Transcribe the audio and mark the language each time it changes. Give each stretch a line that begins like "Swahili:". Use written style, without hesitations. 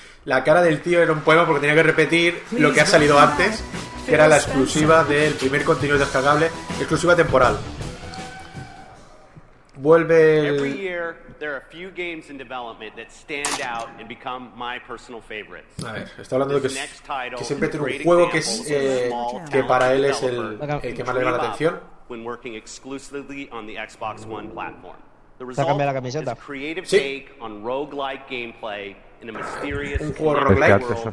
Spanish: la cara del tío era un poema porque tenía que repetir lo que ha salido antes, que era la exclusiva del primer contenido descargable, exclusiva temporal. Vuelve el...
English: There are a few games in development that stand out and become my personal favorites.
Spanish: A ver, está hablando de que siempre tiene un juego que es que para él es el que más le llama la atención.
English: When working exclusively on the Xbox One platform. The result is a creative take on roguelike gameplay in a mysterious world